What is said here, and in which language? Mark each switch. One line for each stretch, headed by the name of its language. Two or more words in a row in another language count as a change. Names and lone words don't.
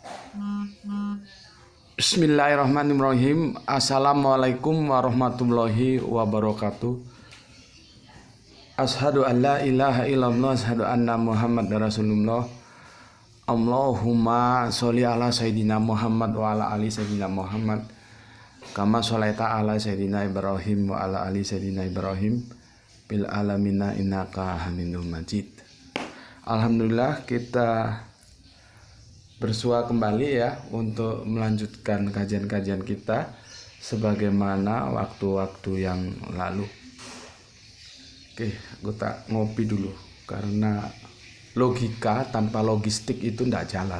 Arabic: بسم الله الرحمن الرحيم. السلام عليكم ورحمة الله وبركاته. أشهد أن لا إله إلا الله، أشهد أن محمدا رسول الله. اللهم صل على سيدنا محمد وعلى آل سيدنا محمد كما صليت على سيدنا إبراهيم وعلى آل سيدنا إبراهيم في العالمين إنك حميد مجيد. Alhamdulillah,
Indonesian: kita bersua kembali ya untuk melanjutkan kajian-kajian kita sebagaimana waktu-waktu yang lalu. Oke, gue tak ngopi dulu karena logika tanpa logistik itu nggak jalan.